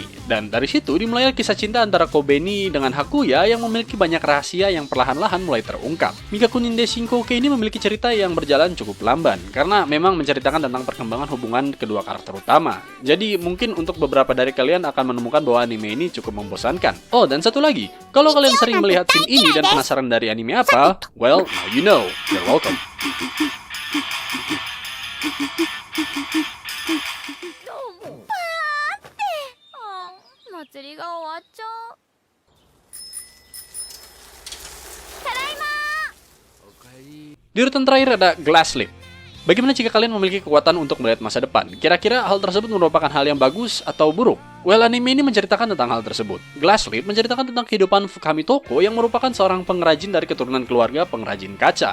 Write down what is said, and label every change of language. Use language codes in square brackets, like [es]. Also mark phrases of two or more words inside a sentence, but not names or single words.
[id] Dan dari situ dimulai kisah cinta antara Kobeni dengan Hakuya yang memiliki banyak rahasia yang perlahan-lahan mulai terungkap. Mikaku Ninde Shinkoke ini memiliki cerita yang berjalan cukup lamban, karena memang menceritakan tentang perkembangan hubungan kedua karakter utama. Jadi mungkin untuk beberapa dari kalian akan menemukan bahwa anime ini cukup membosankan. Oh, dan satu lagi, kalau kalian sering melihat scene ini dan penasaran dari anime apa, [en] well, now you know. You're welcome. [ja] 祭りが終わっちゃう。 [id] Di urutan terakhir ada Glass Slip. Bagaimana jika kalian memiliki kekuatan untuk melihat masa depan? Kira-kira hal tersebut merupakan hal yang bagus atau buruk? Well, anime ini menceritakan tentang hal tersebut. Glass Slip menceritakan tentang kehidupan Fukami Toko yang merupakan seorang pengrajin dari keturunan keluarga pengrajin kaca.